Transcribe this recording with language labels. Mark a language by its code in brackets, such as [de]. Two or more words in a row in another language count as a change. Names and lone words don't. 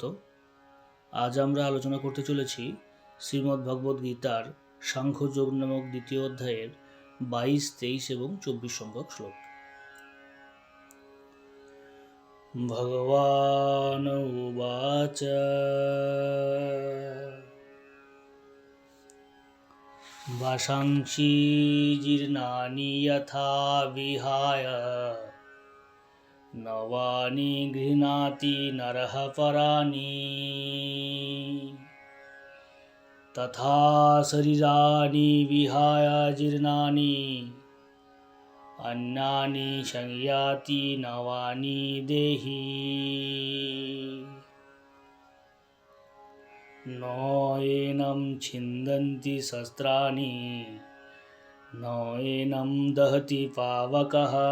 [bn] আজ আমরা আলোচনা করতে চলেছি শ্রীমদ্ ভগবদ্ গীতার সাংখ্যযোগ নামক দ্বিতীয় অধ্যায়ের 22, 23 এবং 24 সংখ্যক শ্লোক। [sa] ভগবান উবাচ বাসাংসি জীর্ণানি যথা বিহায় নবানি গৃহ্ণাতি নরঃ পরাণি তথা শরীরাণি বিহায় জীর্ণানি অন্যানি সংয়াতি নবানি দেহি ন এনং ছিন্দন্তি শস্ত্রাণি ন এনং দহতি পাবকঃ